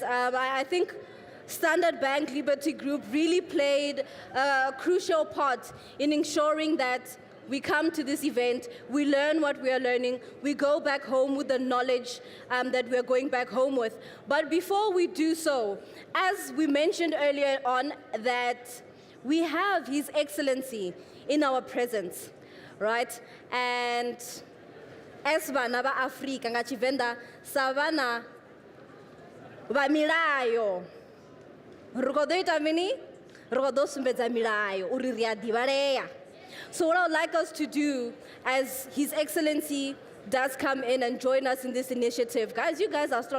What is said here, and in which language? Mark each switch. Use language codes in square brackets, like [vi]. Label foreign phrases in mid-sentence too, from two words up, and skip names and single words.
[en] I think Standard Bank Liberty Group really played a crucial part in ensuring that we come to this event, we learn what we are learning, we go back home with the knowledge that we're going back home with. But before we do so, as we mentioned earlier on, that we have His Excellency in our presence, right? And as [ve] vana va Afrika nga Tshivenda savana va milayo. Ri ita mini? Ri sumbedza milayo uri ri a divhalea. [en] So what I would like us to do, as His Excellency does come in and join us in this initiative, guys, you guys are strong.